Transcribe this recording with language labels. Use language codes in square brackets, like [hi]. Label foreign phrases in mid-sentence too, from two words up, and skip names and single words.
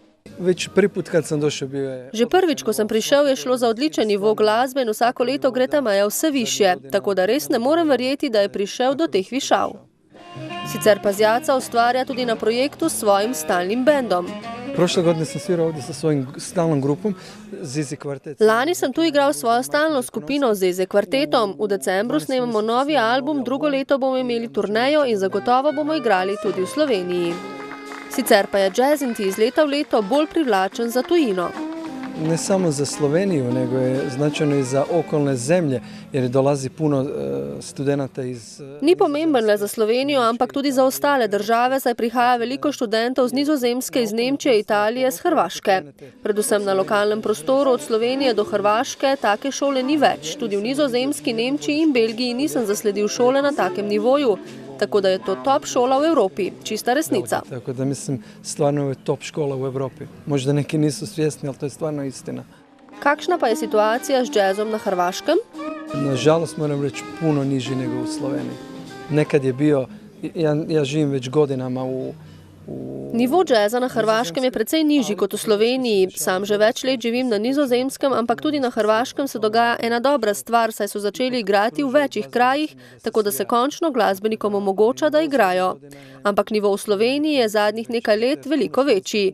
[sl] Že prvič, ko sem prišel, je šlo za odličen nivo glasbe in vsako leto gre ta meja vse višje, tako da res ne morem verjeti, da je prišel do teh višav. Sicer pa Zjaca ustvarja tudi na projektu s svojim stalnim bendom. [hr] Prošle godine sam svirao ovdje sa svojim stalnom grupom Zizi Kvartet. [sl] Lani sem tu igral svojo stalno skupino Zizi Kvartetom. V decembru snemamo novi album, drugo leto bomo imeli turnejo in zagotovo bomo igrali tudi v Sloveniji. Sicer pa je Jazzinti iz leta v leto bolj privlačen za tujino. [hr] Ne samo za Sloveniju, nego je značajno i za okolne zemlje, jer dolazi puno studenata iz... [sl] Ni pomemben le za Slovenijo, ampak tudi za ostale države, saj prihaja veliko študentov z Nizozemske, iz Nemčije, Italije, z Hrvaške. Predvsem na lokalnem prostoru od Slovenije do Hrvaške take šole ni več. Tudi v Nizozemski, Nemčiji in Belgiji nisem zasledil šole na takem nivoju. Tako da je to top šola v Evropi, čista resnica. [hr] Tako da mislim, stvarno je top škola v Evropi. Možda neki nisu svjesni, ali to je stvarno istina. [sl] Kakšna pa je situacija s džezom na Hrvaškem? [hr] Nažalost moram reći puno niži nego u Sloveniji. Nekad je bio, ja živim već godinama u... [sl] Nivo džeza na Hrvaškem je precej nižji kot v Sloveniji. Sam že več let živim na Nizozemskem, ampak tudi na Hrvaškem se dogaja ena dobra stvar, saj so začeli igrati v večjih krajih, tako da se končno glasbenikom omogoča, da igrajo. Ampak nivo v Sloveniji je zadnjih nekaj let veliko večji.